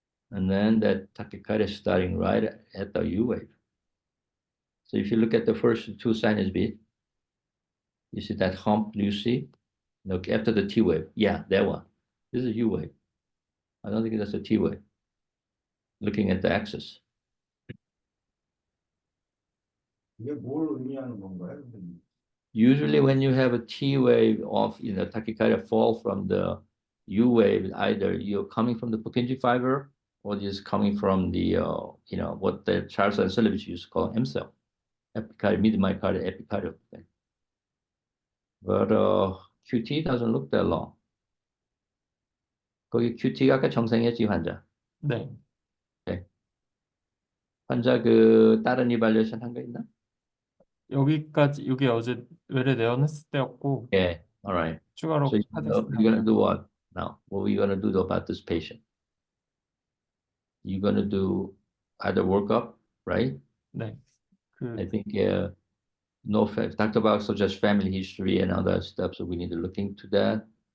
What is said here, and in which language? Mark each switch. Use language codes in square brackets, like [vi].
[en] And then that tachycardia is starting right at the U wave. So if you look at the first 2 sinus beat, you see that hump, you see? Look after the T wave. Yeah, that one. This is a U wave. I don't think that's a T wave. Looking at the axis. [ko] 이게 뭘 의미하는 건가요, 선생님? [en] Usually when you have a T wave of tachycardia fall from the U wave, either you're coming from the Purkinje fiber or just coming from the what the Charles and Sullivan used to call M cell, epicardial, mid-myocardial epicardial thing. But QT doesn't look that long. [ko] 거기 QT가 아까 정상이었지 환자. 네. 네. 환자 그 다른 이발리에이션 한 거 있나? 여기까지 이게 어제 외래 내원했을 때였고 [en] Yeah, all right. [ko] 추가로 [en] So you're gonna do what now? What are you gonna do about this patient? You're gonna do either workup, right? [ko] 네. [en] I think Dr. Bach suggests family history and other stuff, so we need to look into that.